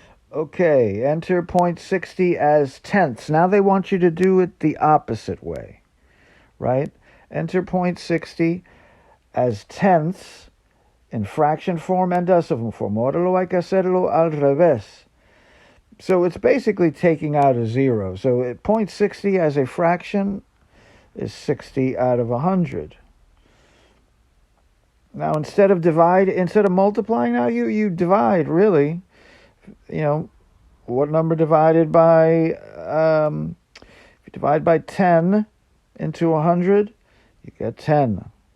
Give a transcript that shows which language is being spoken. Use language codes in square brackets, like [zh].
[en] Okay, enter 0.60 as tenths. Now they want you to do it the opposite way, right? Enter 0.60 as tenths in fraction form and decimal form. [es] Ahora lo hay que hacerlo al revés. [en] So it's basically taking out a zero. So 0.60 as a fraction is 60 out of 100. Now instead of multiplying, now you divide, really. You know, what number divided by, if you divide by 10 into 100, you get 10.